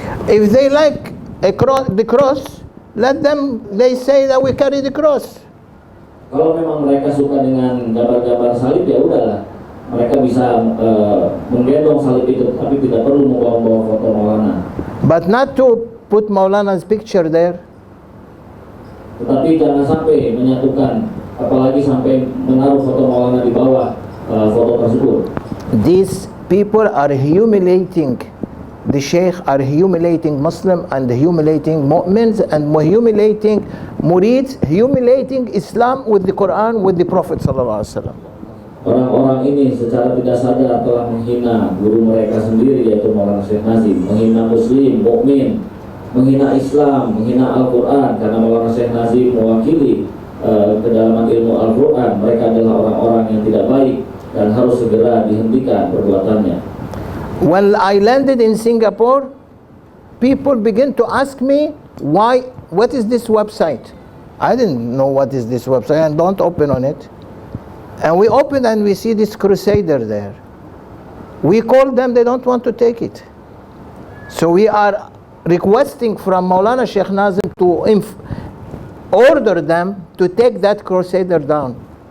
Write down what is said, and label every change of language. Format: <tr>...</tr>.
<en>If they like the cross, let them, they say that we carry the cross.</en> <id>Kalau memang mereka suka dengan gambar-gambar salib, ya udahlah, mereka bisa menggendong salib itu, tapi tidak perlu membawa foto Maulana.</id> <en>But not to put Maulana's picture there.</en> <id>Tetapi jangan sampai menyatukan, apalagi sampai menaruh foto Maulana di bawah foto tersebut.</id> <en>These people are humiliating the Sheikh, are humiliating Muslim and humiliating mu'mins and humiliating murids, humiliating Islam with the Quran, with the Prophet sallallahu alaihi wasallam.</en> <id>Orang-orang ini secara tidak sadar telah menghina guru mereka sendiri, yaitu Maulana Syekh Nazim, menghina Muslim, mukmin, menghina Islam, menghina Al-Quran, karena Maulana Syekh Nazim mewakili kedalaman ilmu Al-Quran. Mereka adalah orang-orang yang tidak baik dan harus segera dihentikan perbuatannya.</id> <en>When I landed in Singapore, people began to ask me, what is this website? I didn't know what is this website, and don't open on it. And we opened and we see this crusader there. We called them, they don't want to take it. So we are requesting from Maulana Sheikh Nazim to order them to take that crusader down.</en>